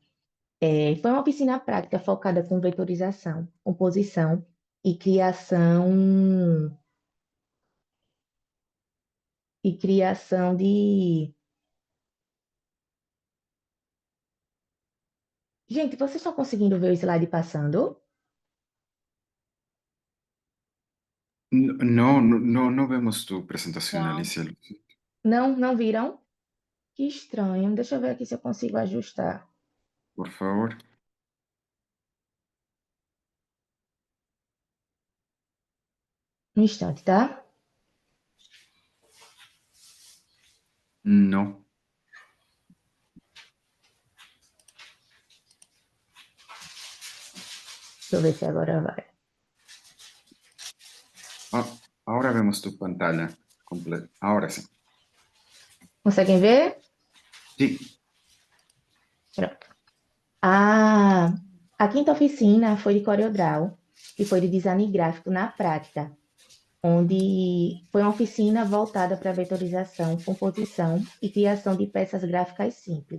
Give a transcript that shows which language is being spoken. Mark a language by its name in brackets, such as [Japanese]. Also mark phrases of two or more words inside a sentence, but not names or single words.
[Portuguese] Foi uma oficina prática focada com vetorização, composição e criação de... Gente, vocês estão conseguindo ver o slide passando? [Spanish] No vemos tu presentación, [Portuguese] Não. [Spanish] Alicia. [Portuguese] Não viram? Que estranho. Deixa eu ver aqui se eu consigo ajustar. Por favor. Um instante, tá? [Spanish] No. [Portuguese] Deixa eu ver se agora vai. [Spanish] Ah, ahora vemos tu pantalla completa. Ahora sí. [Portuguese] Conseguem ver? [Spanish] Sí. [Portuguese] Pronto. A quinta oficina foi de CorelDRAW, que foi de design gráfico na prática, onde foi uma oficina voltada para vetorização, composição e criação de peças gráficas simples.